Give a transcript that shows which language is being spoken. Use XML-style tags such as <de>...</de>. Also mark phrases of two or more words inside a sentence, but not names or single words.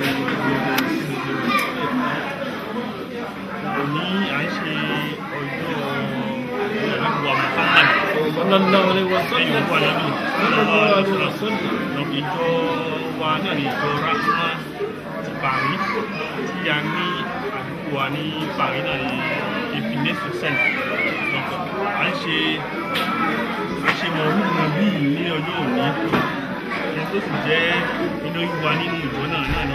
<yo>Òní à ń ṣe ọjọ́ ìrẹ́pọ̀ Muhammad</yo> <ar>صلى الله عليه</ar> <yo>lẹ́yìn</yo> <ar>وسلم</ar> <yo>ọkọ̀ ànábì</yo> <ar>صلى الله عليه وسلم.</ar> <yo>ìjọ wa náà ní ìjọ Rahma ti Paris tí a ní àdúgbò wa ní Paris náà ní Épinay-sur-Seine. À ń ṣe mọ̀ọ́rùn bí ní ọjọ́ òní ẹni tó sì jẹ́ iná ìwà nínú ìjọ náà ní</yo>